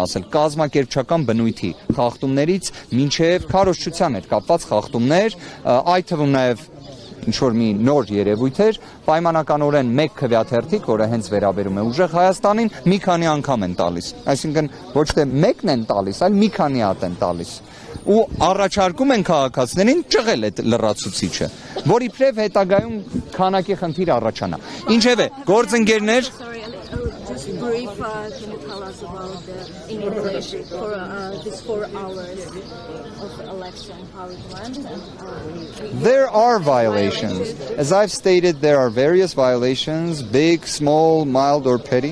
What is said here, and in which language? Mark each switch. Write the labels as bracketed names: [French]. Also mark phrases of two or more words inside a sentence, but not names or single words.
[Armenian] ասել, կազմակերպչական բնույթի խախտումներից մինչև քարոզչության հետ կապված խախտումներ, այդ թվում նաև ինչ-որ մի նոր երևույթ էր, պայմանականորեն մեկ քվեաթերթիկ, որը հենց վերաբերում է ուժեղ Հայաստանին, մի քանի անգամ են տալիս։ Այսինքն ոչ թե մեկն են տալիս, այլ մի քանի հատ են տալիս։ ու առաջարկում են քաղաքացիներին ճղել այդ լրացուցիչը, որի փրև հետագայում քանակի խնդիր առաջանա։ Ինչևէ, գործընկերներ [English] Sorry, just brief, can you tell us about in English for this 4 hours of election, how it went? There are violations. As I've stated, there are various violations, big, small, mild, or petty.